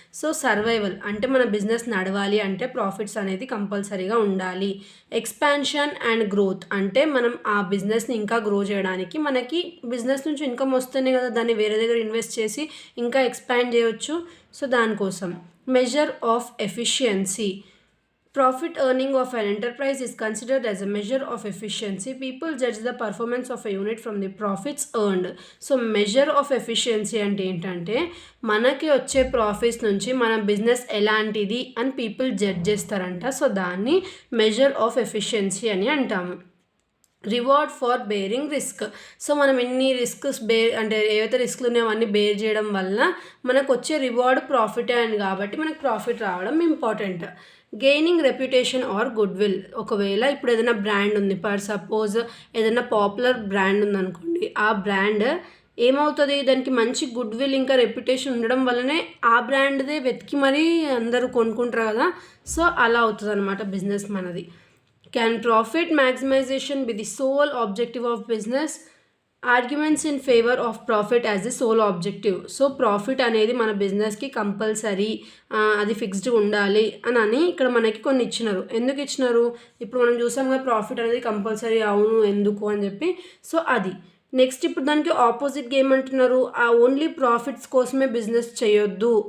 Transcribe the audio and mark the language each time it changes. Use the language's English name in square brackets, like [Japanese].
[Telugu] So survival అంటే మన business నడవాలి అంటే ప్రాఫిట్స్ అనేది కంపల్సరీగా ఉండాలి. ఎక్స్పాన్షన్ అండ్ గ్రోత్ అంటే మనం ఆ బిజినెస్ని ఇంకా గ్రో చేయడానికి మనకి బిజినెస్ నుంచి ఇన్కమ్ వస్తేనే కదా దాన్ని వేరే దగ్గర ఇన్వెస్ట్ చేసి ఇంకా ఎక్స్పాండ్ చేయొచ్చు. సో దానికోసం. [English] Measure of efficiency. Profit earning of an enterprise is considered as a measure of efficiency. People judge the performance of a unit from the profits earned. So measure of efficiency [Telugu] అంటే ఏంటంటే మనకి వచ్చే profits నుంచి మన business ఎలాంటిది అని people judge చేస్తారంట. So దాన్ని మెజర్ ఆఫ్ ఎఫిషియన్సీ అని అంటాము. [English] Reward for bearing risk. [Telugu] So మనం ఎన్ని రిస్క్స్ అంటే ఏవైతే రిస్క్లు ఉన్నాయో అవన్నీ బేర్ చేయడం వల్ల మనకు వచ్చే రివార్డ్ ప్రాఫిటే అని కాబట్టి మనకు ప్రాఫిట్ రావడం important. [English] Gaining reputation or goodwill. [Telugu] ఒకవేళ ఇప్పుడు ఏదైనా బ్రాండ్ ఉంది, పర్ సపోజ్ ఏదైనా పాపులర్ బ్రాండ్ ఉందనుకోండి, ఆ బ్రాండ్ ఏమవుతుంది, దానికి మంచి గుడ్ విల్ ఇంకా రెప్యుటేషన్ ఉండడం వల్లనే ఆ బ్రాండ్దే వెతికి మరీ అందరూ కొనుక్కుంటారు కదా. సో అలా అవుతుంది అనమాట బిజినెస్ మనది. [English] Can profit maximization be the sole objective of business? Arguments in favor of profit as the sole objective. [Telugu] So profit అనేది మన బిజినెస్కి కంపల్సరీ అది ఫిక్స్డ్ ఉండాలి అని ఇక్కడ మనకి కొన్ని ఇచ్చినారు. ఎందుకు ఇచ్చినారు, ఇప్పుడు మనం చూసాం కదా ప్రాఫిట్ అనేది కంపల్సరీ అవును ఎందుకు అని చెప్పి. సో అది నెక్స్ట్ ఇప్పుడు దానికి ఆపోజిట్గా ఏమంటున్నారు, ఆ ఓన్లీ ప్రాఫిట్స్ కోసమే బిజినెస్ చేయొద్దు.